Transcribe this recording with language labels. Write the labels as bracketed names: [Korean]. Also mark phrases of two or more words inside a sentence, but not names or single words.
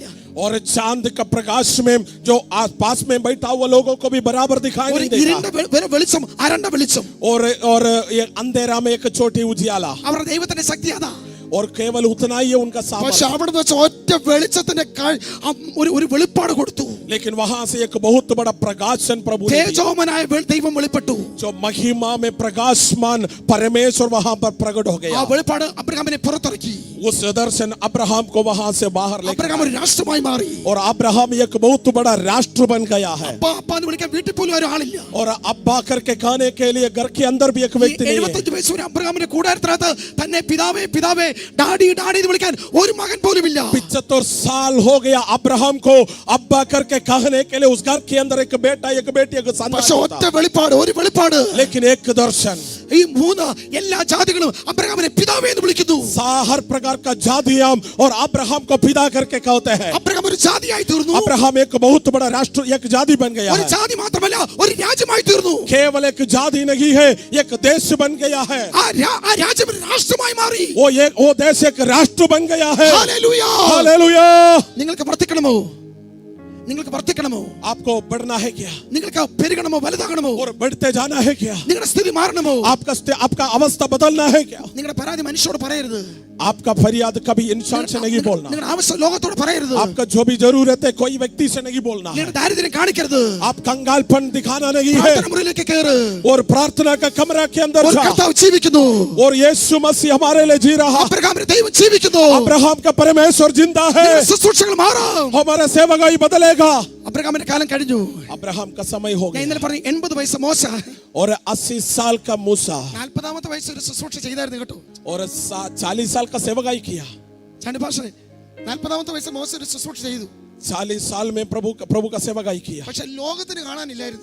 [Hindi] और चांद का प्रकाश में जो आसपास में बैठा हुआ लोगों को भी बराबर दिखाई नहीं देगा. [Malayalam] വെളിച്ചം, അരണ്ട വെളിച്ചം. [Hindi] और ये अंधेरा में एक छोटी उजियाला. [Malayalam] അവരുടെ ദൈവത്തിന്റെ ശക്തി അതാ. [Hindi] और केवल उतना ही है उनका [Malayalam] പക്ഷെ [Hindi] सामर्थ्य. [Malayalam] അവിടെ വെച്ച് ഒറ്റ വെളിച്ചത്തിന്റെ ഒരു വെളിപ്പാട് കൊടുത്തു. [Hindi] लेकिन वहां से एक बहुत बड़ा प्रकाशन प्रभु ने दिया. [Malayalam] തേജോമനായ ദൈവം വെളിപ്പെട്ടു. [Hindi] जो महिमा में प्रकाशमान परमेश्वर वहां पर प्रकट हो [Malayalam] ആ [Hindi] गया. [Malayalam] വെളിപ്പാട് അബ്രഹാമിനെ പുറത്തിറക്കി. [Hindi] उस दर्शन अब्राहम को वहां से बाहर लेकर [Malayalam] അബ്രഹാം ഒരു രാഷ്ട്രമായി മാറി. [Hindi] और अब्राहम एक बहुत बड़ा राष्ट्र बन गया है. [Malayalam] അപ്പ എന്ന് വിളിക്കാൻ വീട്ടിൽ പോലും ഒരാളില്ല. [Hindi] और अब्बा करके कहने के लिए घर के अंदर भी एक व्यक्ति नहीं है. [Malayalam] 75 വയസ്സ് വരെ അബ്രഹാമിന്റെ കൂടാരത്തിനകത്ത് തന്നെ പിതാവേ പിതാവേ [English] daddy daddy [Malayalam] എന്ന് വിളിക്കാൻ ഒരു മകൻ പോലും ഇല്ല. [Hindi] 75 साल हो गया अब्राहम को अब्बा करके कहने के लिए उस घर के अंदर एक बेटा एक बेटी एक [Malayalam] പക്ഷെ [Hindi] संतान [Malayalam] ഒറ്റ [Hindi] था. [Malayalam] വെളിപ്പാട്, ഒരു വെളിപ്പാട്. [Hindi] लेकिन एक दर्शन. [Malayalam] ഈ മൂന്ന് എല്ലാ ജാതികളും അബ്രഹാമിനെ പിതാവേ എന്ന് വിളിക്കുന്നു. [Hindi] हर प्रकार का जातियां और अब्राहम को पिता करके कहते हैं. [Malayalam] അബ്രഹാം ഒരു ജാതിയായി തീർന്നു. [Hindi] अब्राहम एक बहुत बड़ा राष्ट्र एक जाति बन गया [Malayalam] ഒരു [Hindi] है. [Malayalam] ജാതി മാത്രമല്ല, ഒരു രാജ്യമായി തീർന്നു. [Hindi] केवल एक जाति नहीं है, एक देश बन गया है. [Malayalam] ആ രാജ്യം ഒരു രാഷ്ട്രമായി മാറി. [Hindi] वो देश एक राष्ट्र बन गया है. [Malayalam] ഹല്ലേലൂയ. [Hindi] हालेलुया. [Malayalam] നിങ്ങൾക്ക് വർദ്ധിക്കണമോ? നിങ്ങൾക്ക് വർദ്ധിക്കണമോ? [Hindi] आपको बढ़ना है क्या? [Malayalam] നിങ്ങൾക്ക് പെരുകണമോ, വലുതാകണമോ? [Hindi] और बढ़ते जाना है क्या? [Malayalam] നിങ്ങളുടെ സ്ഥിതി മാറണമോ? [Hindi] आपका अवस्था बदलना है क्या? [Malayalam] നിങ്ങളുടെ പരാതി മനുഷ്യരോട് പറയരുത്. [Hindi] आपका फरियाद कभी इंसान से नहीं बोलना. [Malayalam] നിങ്ങളുടെ ആവശ്യം ലോകത്തോട് പറയരുത്. [Hindi] आपका जो भी जरूरत है कोई व्यक्ति से नहीं बोलना है. [Malayalam] നിങ്ങളുടെ ദാരിദ്ര്യം കാണിക്കരുത്. [Hindi] आप कंगालपन दिखाना नहीं है. [Malayalam] പ്രാർത്ഥന മുറിയിലേക്ക് കേറ്. [Hindi] और प्रार्थना का कमरा के अंदर [Malayalam] ഒരു [Hindi] जा. [Malayalam] കർത്താവ് ജീവിക്കുന്നു. [Hindi] और यीशु मसीह हमारे लिए जी रहा. [Malayalam] അബ്രഹാമിന്റെ ദൈവം ജീവിക്കുന്നു. [Hindi] अब्राहम का परमेश्वर जिंदा है. [Malayalam] നിങ്ങളുടെ ശുശ്രൂഷകൾ മാറാം. [Hindi] हमारा सेवकाई बदलेगा. [Malayalam] അബ്രഹാമിന്റെ കാലം കഴിഞ്ഞു. [Hindi] अब्राहम का समय हो [Malayalam] ഞാൻ [Hindi] गया. [Malayalam] ഇന്നലെ പറഞ്ഞു 80 വയസ്സ് മോശ. [Hindi] और 80 साल का मूसा [Malayalam] 40ാമത്തെ വയസ്സ് ഒരു ശുശ്രൂഷ ചെയ്തായിരുന്നു കേട്ടോ. [Hindi] और 40 साल का सेवकाई किया. [Malayalam] ചാണ്ടി ഭാഷ 40ാമത്തെ വയസ്സ് മോശ ഒരു ശുശ്രൂഷ ചെയ്തു. [Hindi] 40 साल में प्रभु का सेवकाई किया. [Malayalam] പക്ഷെ ലോകത്തിന് കാണാനില്ലായിരുന്നു.